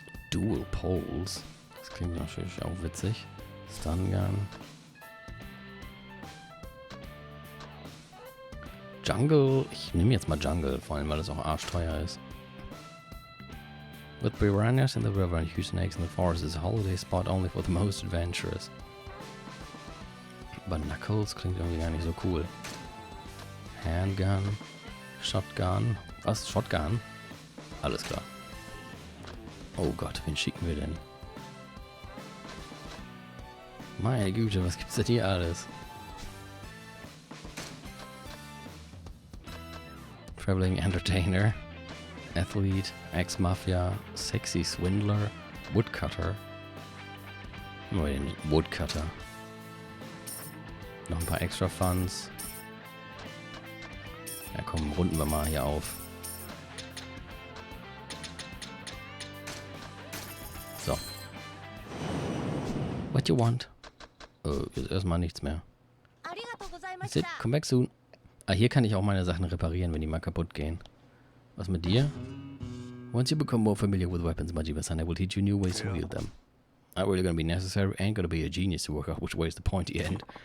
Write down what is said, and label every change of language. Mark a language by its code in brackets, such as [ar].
[de] Dual Poles. Das klingt natürlich auch witzig. Stun Gun. Jungle. Ich nehme jetzt mal Jungle, vor allem weil es auch arschteuer ist. [en] With piranhas in the river and huge snakes in the forest is a holiday spot only for the most adventurous. [de] Aber Knuckles klingt irgendwie gar nicht so cool. Handgun. Shotgun. Was? Shotgun? Alles klar. Oh Gott, wen schicken wir denn? Meine Güte, was gibt's denn hier alles? [en] Traveling Entertainer. Athlete. Ex-Mafia. [de] Sexy Swindler. Woodcutter. Oh, den Woodcutter. Noch ein paar extra Funds. Ja komm, runden wir mal hier auf. So. [en] What you want? [de] Jetzt erstmal nichts mehr. [en] That's it, come back soon. [de] Ah, hier kann ich auch meine Sachen reparieren, wenn die mal kaputt gehen. Was mit dir? [en] Once you become more familiar with weapons, Majima-san, I will teach you new ways to wield them. Not really gonna be necessary, ain't gonna be a genius to work out which way is the pointy end.